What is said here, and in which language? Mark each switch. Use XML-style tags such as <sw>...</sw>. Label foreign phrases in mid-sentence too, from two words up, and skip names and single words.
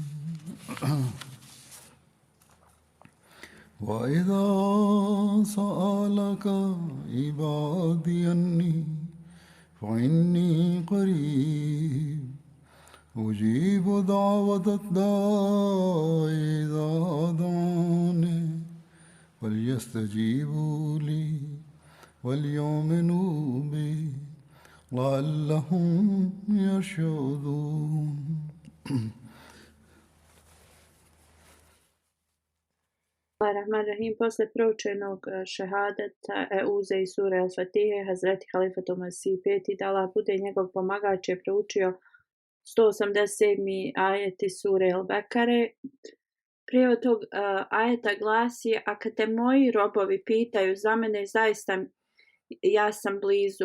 <ar>وإذا سألك عبادي عني فإني قريب أجيب دعوة الداع إذا دعاني فليستجيبوا لي وليؤمنوا بي لعلهم يرشدون</ar> <bs>Rahim, posle proučenog šehadeta, Euze i sure Al-Fatihe, Hazreti Halifatu Masih peti, da Allah bude njegov pomagač, je proučio 187. ajeti sure Al-Bekare. Prije tog ajeta glasi: a kad te moji robovi pitaju za mene, zaista ja sam blizu.</bs>